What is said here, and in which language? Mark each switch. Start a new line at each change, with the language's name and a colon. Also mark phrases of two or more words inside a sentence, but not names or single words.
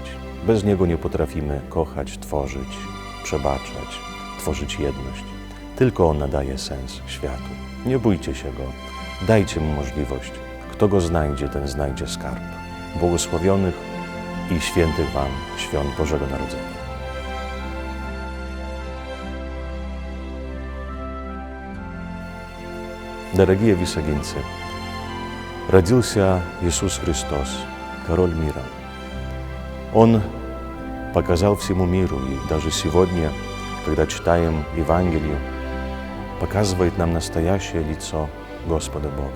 Polish: Bez Niego nie potrafimy kochać, tworzyć, przebaczać, tworzyć jedność. Tylko On nadaje sens światu. Nie bójcie się Go, dajcie Mu możliwość. Kto Go znajdzie, ten znajdzie skarb. Błogosławionych i świętych Wam świąt Bożego Narodzenia.
Russian: Дорогие висагинцы, родился Иисус Христос, Король мира. Он показал всему миру, и даже сегодня, когда читаем Евангелие, показывает нам настоящее лицо Господа Бога.